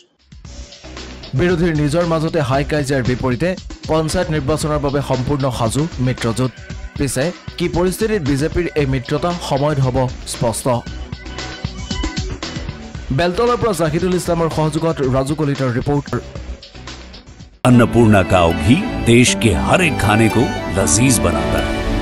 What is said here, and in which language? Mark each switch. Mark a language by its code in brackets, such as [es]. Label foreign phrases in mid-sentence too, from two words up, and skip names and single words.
[as] বিৰোধীৰ নিজৰ মাজতে হাই কাজিয়াৰ বিপৰীতে পঞ্চায়ত নিৰ্বাচনৰ বাবে সম্পূৰ্ণ সাজু মিত্ৰজোঁট পিছে কি পৰিস্থিতিত বিজেপিৰ এই মিত্ৰতা সময়ত হ'ব স্পষ্ট बेलतলৰ পৰা জাহিদুল ইছলামৰ সহযোগত ৰাজু কলিতাৰ ৰিপোৰ্ট [hi] अन्नपूर्णा काव घी देश के हर एक खाने को लजीज बनाता है।